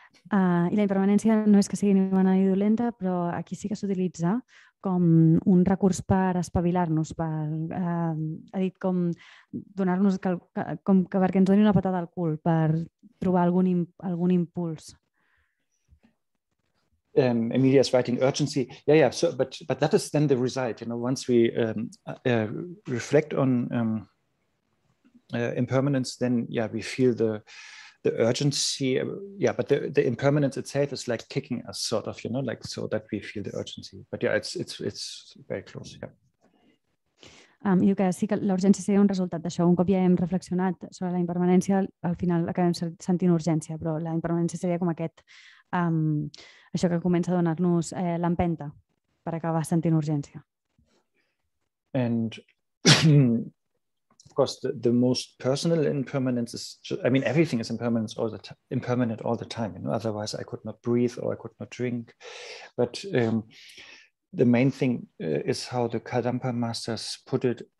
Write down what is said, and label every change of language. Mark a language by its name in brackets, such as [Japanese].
[Catalan] I la impermanència no és que sigui ni bona ni dolenta, però aquí sí que s'utilitza com un recurs per espavilar-nos, ha dit com donar-nos, com que perquè ens doni una patada al cul, per trobar algun impuls. [English] Emilia is writing urgency. So, but that is then the result. Once we reflect on impermanence, then we feel the urgency. But the impermanence itself is like kicking us, sort of, like so that we feel the urgency. But it's very close. [Catalan] Diu que sí que la urgència seria un resultat d'això. Un cop ja hem reflexionat sobre la impermanència, al final acabem sentint urgència, però la impermanència seria com això que comença a donar-nos l'empenta per acabar sentint urgència. [English] And of course, the most personal impermanence is, everything is impermanent all the time. Otherwise, I could not breathe or I could not drink. But the main thing is how the Kadampa masters put it.